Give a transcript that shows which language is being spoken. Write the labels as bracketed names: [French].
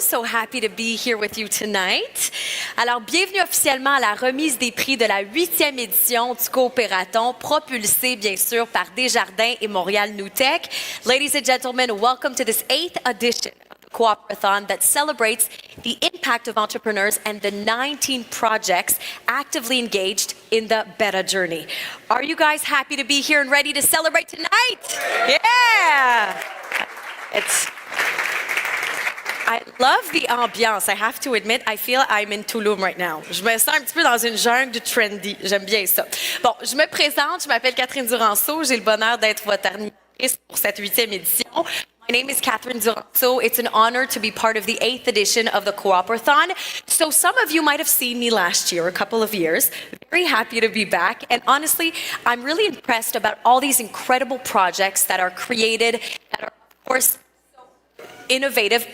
[English] So happy to be here with you tonight. [French] Alors, bienvenue officiellement à la remise des prix de la 8e édition du Coopérathon, propulsée bien sûr par Desjardins et Montréal Newtech. [English] Ladies and gentlemen, welcome to this 8th edition of the Coopérathon that celebrates the impact of entrepreneurs and the 19 projects actively engaged in the Bêta journey. Are you guys happy to be here and ready to celebrate tonight? Yeah! I love the ambiance. I have to admit, I feel I'm in Tulum right now. [French] Je me sens un petit peu dans une jungle trendy. J'aime bien ça. Bon, je me présente. Je m'appelle Catherine Duranceau. J'ai le bonheur d'être votre animatrice pour cette 8e édition. [English] My name is Catherine Duranceau. It's an honor to be part of the 8th edition of the Coopérathon. So some of you might have seen me last year, a couple of years. Very happy to be back. And honestly, I'm really impressed about all these incredible projects that are created, that are, of course, innovative.